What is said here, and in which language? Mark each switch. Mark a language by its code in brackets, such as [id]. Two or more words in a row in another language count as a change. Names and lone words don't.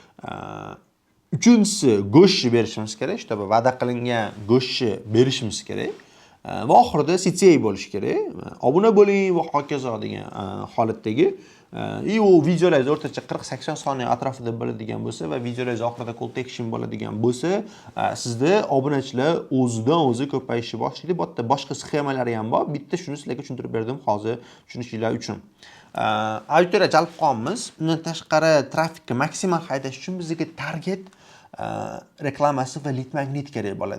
[uz] Uchinchisi go'shtni berishimiz kerak. Shtoba va'da qilingan go'shtni berishimiz kerak. Va oxirida CTA bo'lish kerak. Obuna bo'ling va hokazo degan holatdagi u videolaringiz o'rtacha 40-80 soniya atrofida bo'ladigan bo'lsa va videolaringiz oxirida [en] call to action [uz] bo'ladigan bo'lsa, sizda obunachilar o'zidan-o'zi ko'payishni boshlaydi. Bu yerda boshqa sxemalari ham bor. Bitta shuni sizlarga tushuntirib berdim hozir tushunishinglar uchun. Auditoriya jalb qilamiz. Undan tashqari trafikni maksimal haydash uchun bizga target reklamasi va [en] lead magnet [uz] kerak bo'ladi.